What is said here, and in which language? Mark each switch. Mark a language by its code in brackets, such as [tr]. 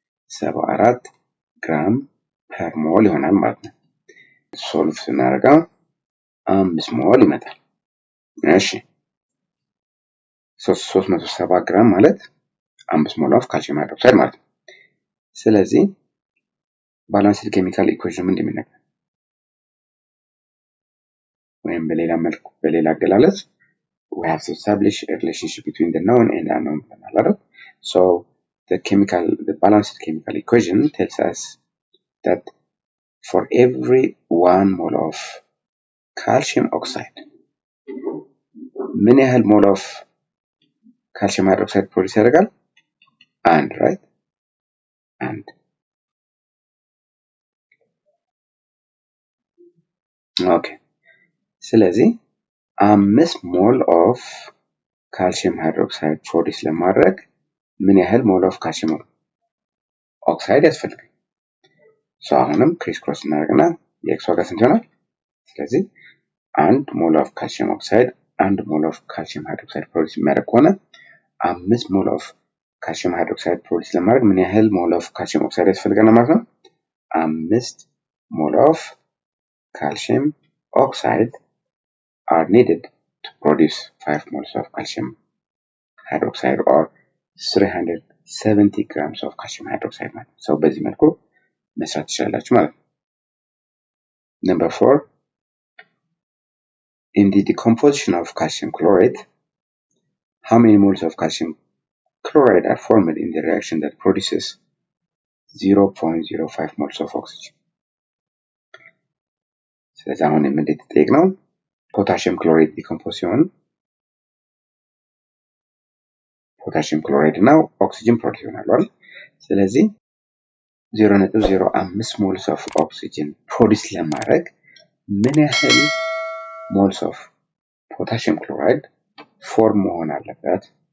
[am] 74 ግራም ፐር ሞል ይሆናል ማለት ነው። ሶልቭ ስናደርገው 5 ሞል ይመጣል። እሺ 370 ግራም ማለት 5 ሞል ኦፍ ካልሲየም ሃይድሮክሳይድ ማለት ነው። ስለዚህ ባላንስድ ኬሚካል ኢኩዌሽን ምንድን ነው? ወይም በሌላ አገላለጽ [en] we have to establish a relationship between the known and unknown [am] ብለናል። [en] So the balanced chemical equation tells us that for every 1 mole of calcium oxide [am] ምን ያህል ሞል ኦፍ ካልሲየም ሃይድሮክሳይድ ፕሮዲስ ያደርጋል? አንድ [en] right? [am] አንድ ኦኬ። ስለዚህ 5 ሞል ኦፍ ካልሲየም ሃይድሮክሳይድ ፕሮዲስ ለማድረግ ምን ያህል ሞል ኦፍ ካልሲየም ኦክሳይድ ያስፈልጋል? ሶ አሁንም ክሪስ ክሮስ እናደርግና የኤክስ ዋጋ ስንት ይሆናል? ስለዚህ 1 ሞል ኦፍ ካልሲየም ኦክሳይድ 1 ሞል ኦፍ ካልሲየም ሃይድሮክሳይድ ፕሮዲስ የሚያደርግ ከሆነ 5 ሞል ኦፍ ካልሲየም ሃይድሮክሳይድ ፕሮዲስ ለማድረግ ምን ያህል ሞል ኦፍ ካልሲየም ኦክሳይድ ያስፈልገናል ማለት ነው? [en] 5 ሞል ኦፍ calcium oxide are needed to produce 5 moles of calcium hydroxide or 370 grams of calcium hydroxide [am] ማለት ነው። በዚህ መልኩ መስራት ትችላላችሁ ማለት ነው። [en] Number 4, in the decomposition of calcium chloride, how many moles of calcium chloride are formed in the reaction that produces 0.05 moles of oxygen? [am] ስለዚህ አሁን የምንጠይቅነው ፖታሽየም ክሎራይድ ዲኮምፖዝ ሲሆን ፖታሽየም ክሎራይድ እና ኦክሲጅን ፕሮዲስ ይሆናሉ አይደል? ስለዚህ 0.05 ሞልስ ኦፍ ኦክሲጅን ፕሮዲስ ለማድረግ ምን ያህል ሞልስ ኦፍ ፖታሽየም ክሎራይድ ፎርም መሆን አለበት?